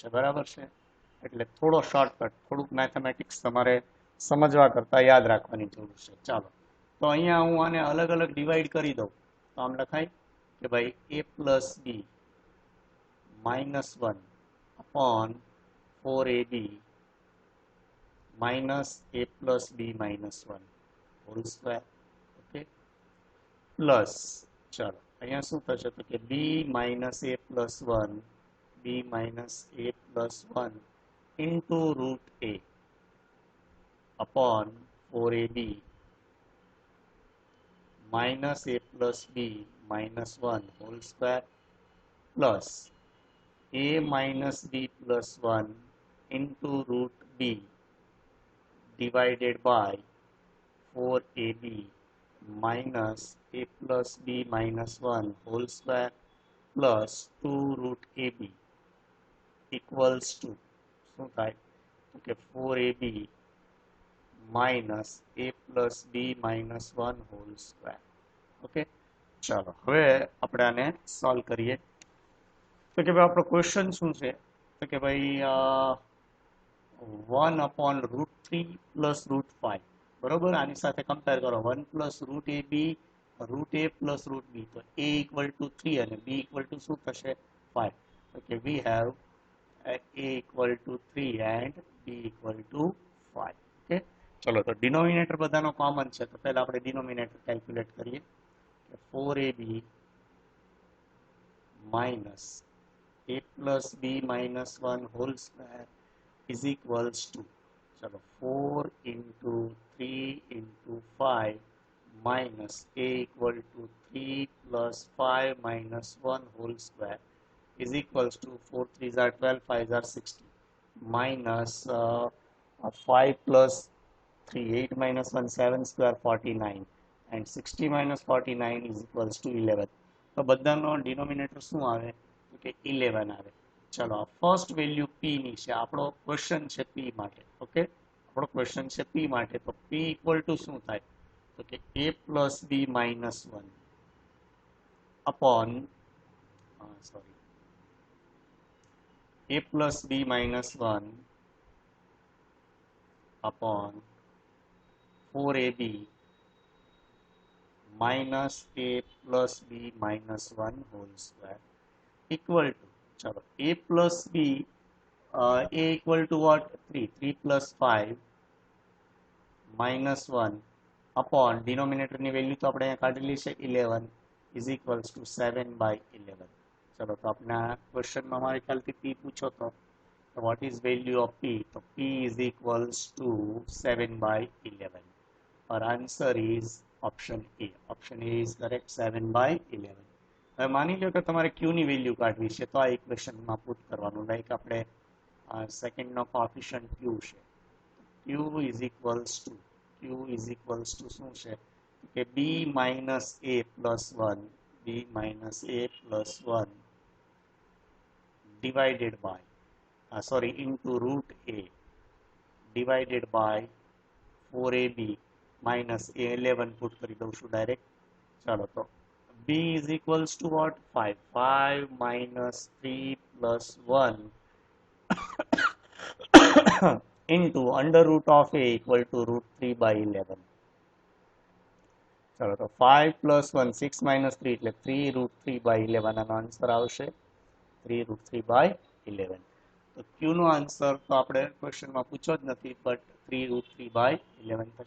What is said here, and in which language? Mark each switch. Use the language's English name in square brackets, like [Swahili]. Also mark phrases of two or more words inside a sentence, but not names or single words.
[Gujarati] બરાબર છે, એટલે થોડો શોર્ટકટ, થોડુંક મેથેમેટિક્સ તમારે સમજવા કરતાં યાદ રાખવાની જરૂર છે. ચાલો, તો અહીંયા હું આને અલગ અલગ ડિવાઈડ કરી દઉં તો આમ લખાય કે ભાઈ [English] a plus b minus 1 upon 4ab minus a plus b minus 1 whole square. Okay, plus [Gujarati] ચાલો અહીંયા શું થશે તો કે [English] b minus a plus 1 b minus a plus 1 into root a upon 4ab minus a plus b minus 1 whole square plus a minus b plus 1 into root b divided by 4ab minus a plus b minus 1 whole square plus 2 root ab equals to [Gujarati] શું થાય તો કે [English] 4ab minus a plus b minus 1 whole square. [Gujarati] ઓકે, ચાલો હવે આપણે આને સોલ્વ કરીએ તો કે ભાઈ આપણો ક્વેશ્ચન શું છે તો કે ભાઈ [English] 1 upon root 3 plus root 5. [Gujarati] બરોબર, આની સાથે કમ્પેર કરો [English] 1 plus root a b root a plus root b, [Gujarati] તો [English] a equal to 3 [Gujarati] અને [English] b equal to [Gujarati] શું થશે 5. ઓકે, [English] we have a equal to 3 and b equal to 5. [Gujarati] ઓકે, ચલો તો ડિનોમિનેટર બધાનો કોમન છે તો પહેલા આપણે ડિનોમિનેટર કેલ્ક્યુલેટ કરીએ. [English] 4ab minus a plus b minus 1 whole square is equals to, चलो 4 into 3 into 5 minus a equal to 3 plus 5 minus 1 whole square is equals to 4 3s are 12, 5s are 60 minus 5 plus 3, 8 minus 1, 7 square 49 and 60 minus 49 is equals to 11. [Gujarati] તો બધાનો ડિનોમિનેટર શું આવે તો કે 11 આવે. ચલો [English] first value [Gujarati] p ની છે, આપણો ક્વેશ્ચન છે p માટે. ઓકે, આપણો ક્વેશ્ચન છે p માટે, તો [English] p equal to [Gujarati] શું થાય તો કે [English] a plus b minus 1 upon a plus b minus 1 upon 4ab minus a plus b minus 1 whole square equal to, chalo a plus b, a equal to what 3 plus 5 minus 1 upon [Gujarati] डिनोमिनेटરની વેલ્યુ તો આપણે અહીંયા કાઢેલી છે [English] 11 is equals to 7/11. [Gujarati] ચલો તો આપણે આ ક્વેશ્ચનમાં મારે ખ્યાલથી પી પૂછો તો [English] what is value of p? So p is equals to 7/11. Our answer is option A. Option A is correct, 7/11. [Gujarati] હવે માની લો કે તમારે q ની વેલ્યુ કાઢવી છે તો આ ઇક્વેશનમાં પુટ કરવાનું, લાઈક આપણે સેકન્ડનો કોએફિશિયન્ટ q છે, [English] q is equals to [Gujarati] શું છે કે [English] b minus a plus 1 divided by into root a divided by 4ab minus a11 [Gujarati] પુટ કરી દઉં છું ડાયરેક્ટ. ચાલો તો [English] b is equals to what? 5 minus 3 plus 1 into under root of a equal to root 3/11. [Gujarati] ચલો તો [English] 5 plus 1 6 minus 3 [Gujarati] એટલે [English] 3 root 3/11 [Gujarati] આનો આન્સર આવશે [English] 3 root 3/11. [Gujarati] તો q નો આન્સર તો આપણે ક્વેશ્ચનમાં પૂછ્યો જ નથી, બટ [English] 3 root 3/11 [Gujarati] થશે.